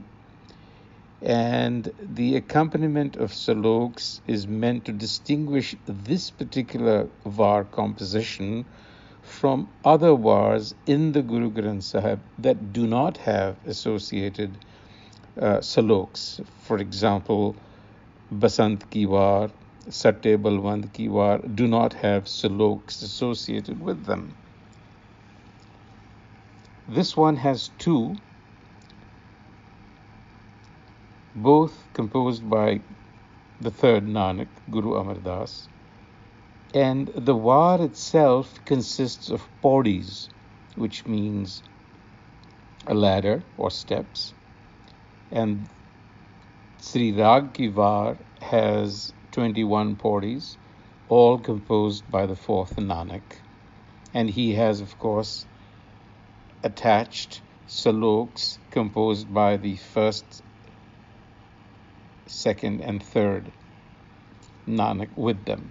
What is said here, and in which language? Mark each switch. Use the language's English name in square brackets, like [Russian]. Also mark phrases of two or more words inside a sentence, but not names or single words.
[English] And the accompaniment of sloks is meant to distinguish this particular var composition from other vars in the Guru Granth Sahib that do not have associated sloks. For example, Basant ki var, Satte Balwand ki var do not have sloks associated with them. This one has two, both composed by the third Nanak, Guru Amar Das, and the var itself consists of paudis, which means a ladder or steps, and Srirag ki var has 21 paudis, all composed by the fourth Nanak, and he has, of course, attached sloks composed by the first, second, and third Nanak with them.